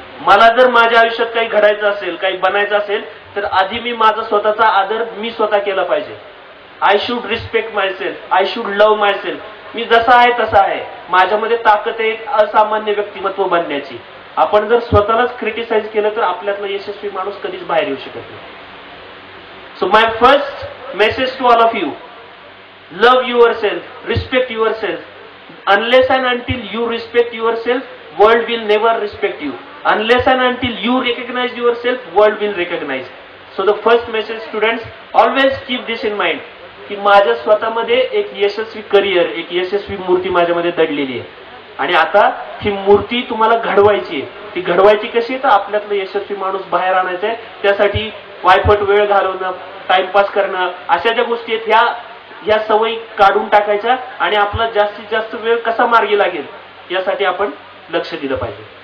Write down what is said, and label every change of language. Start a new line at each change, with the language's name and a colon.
Marathi: मला जर माझ्या आयुष्यात काही घडायचं असेल, काही बनायचं असेल तर आधी मी माझा स्वतःचा आदर मी स्वतः केला पाहिजे.
English: I should respect myself, I should love myself.
Marathi: मी जसा आहे तसा आहे, माझ्यामध्ये ताकद आहे एक असामान्य व्यक्तिमत्व बनण्याची. आपण जर स्वतःलाच क्रिटिसाइज केलं तर आपल्यातला यशस्वी माणूस कधीच बाहेर येऊ शकत नाही.
English: So my first message to all of you, love yourself, respect yourself. Unless and until you respect yourself, world will never respect you. Unless and until you recognize yourself, world will recognize. So the first message, students, always keep this in mind,
Marathi: की माझ्या स्वतःमध्ये एक यशस्वी career, एक यशस्वी मूर्ती माझ्यामध्ये दडलेली आहे आणि आता ही मूर्ती तुम्हाला घडवायची आहे. ती घडवायची कशी? तर आपल्यातलं यशस्वी माणूस बाहेर आणायचा आहे. त्यासाठी वायफट वेळ घालवणं, टाइमपास करणं, अशा ज्या गोष्टी आहेत ह्या सवयी काढून टाकायच्या आणि आपला जास्तीत जास्त वेळ कसा मार्गी लागेल यासाठी आपण लक्ष दिलं पाहिजे.